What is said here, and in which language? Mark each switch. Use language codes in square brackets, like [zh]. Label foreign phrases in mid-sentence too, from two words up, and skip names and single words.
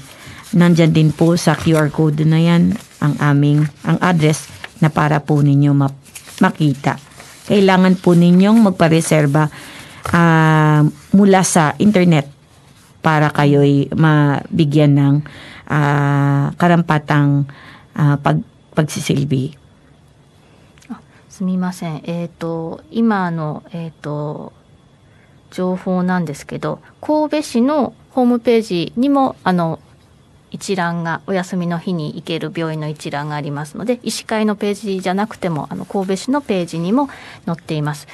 [tl] Nandyan din po sa QR code na yan ang address na para po ninyo makita. Kailangan po ninyong magpareserba mula sa internet para kayo'y mabigyan ng karampatang pagsisilbi. [ja] すみません。今の、情報なんですけど、神戸市のホームページにも一覧がお休みの日に行ける病院の一覧がありますので、医師会のページじゃなくても神戸市のページにも載っています。